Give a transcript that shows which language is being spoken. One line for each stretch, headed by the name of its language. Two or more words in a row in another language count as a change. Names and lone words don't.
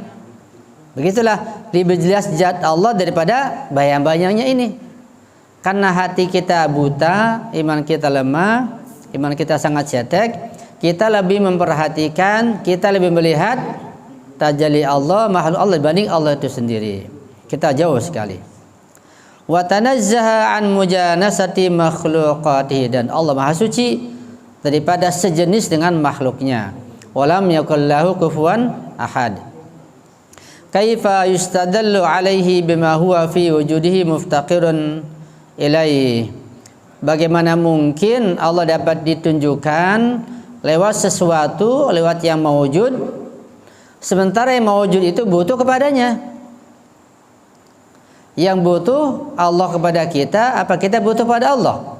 Indonesian: Begitulah lebih jelas zat Allah daripada bayang-bayangnya ini. Karena hati kita buta, iman kita lemah, iman kita sangat cetek, kita lebih memperhatikan, kita lebih melihat tajalli Allah, makhluk Allah dibanding Allah itu sendiri. Kita jauh sekali.
Arabic: وتنزه عن مجانسة مخلوقاته,
Indonesian: dan Allah Maha Suci daripada sejenis dengan makhluknya.
Arabic: ولم يكن له كفوا أحد كيف يستدل عليه بما هو في وجوده مفتقر إليه.
Indonesian: Bagaimana mungkin Allah dapat ditunjukkan lewat sesuatu, lewat yang mawujud, sementara yang mawujud itu butuh kepadanya. Yang butuh Allah kepada kita, apa kita butuh pada Allah?